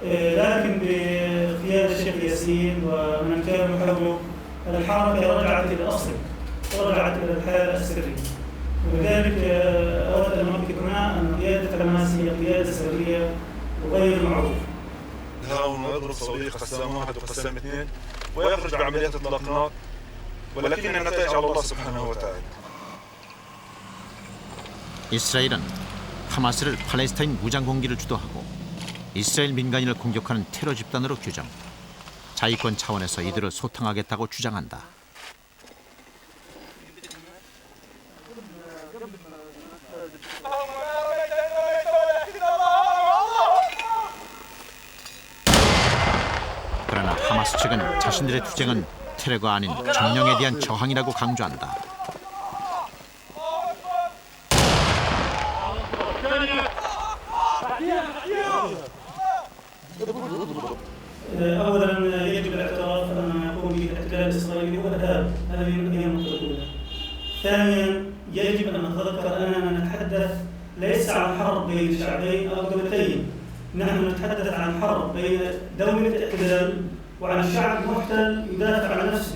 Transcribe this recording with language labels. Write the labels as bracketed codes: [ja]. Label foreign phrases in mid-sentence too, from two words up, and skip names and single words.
[ar] لكن بقيادة الشيخ ياسين ومن كانوا حوله الحركة رجعت إلى الأصل، ورجعت إلى الحالة السرية. ولذلك أود أن أؤكد هنا أن قيادة حماس هي قيادة سرية وغير معروفة. هاون ويضرب صواريخ قسام 1 وقسام 2 ويخرج بعمليات إطلاق نار، ولكن النتائج على الله سبحانه وتعالى. [ko] 이스라엘은 하마스를 팔레스타인 무장 공기를 주도하고 이스라엘 민간인을 공격하는 테러 집단으로 규정. 자위권 차원에서 이들을 소탕하겠다고 주장한다. 그러나 하마스 측은 자신들의 투쟁은 테러가 아닌 정령에 대한 저항이라고 강조한다. [ar] أولاً يجب الاعتراف أن يقوم به الاحتلال الإسرائيلي هو إرهاب، هذه هي النقطة الأولى. ثانياً يجب أن نتذكر أننا نتحدث ليس عن حرب بين شعبين أو دولتين، نحن نتحدث عن حرب بين دولة احتلال وعن شعب محتل يدافع عن نفسه.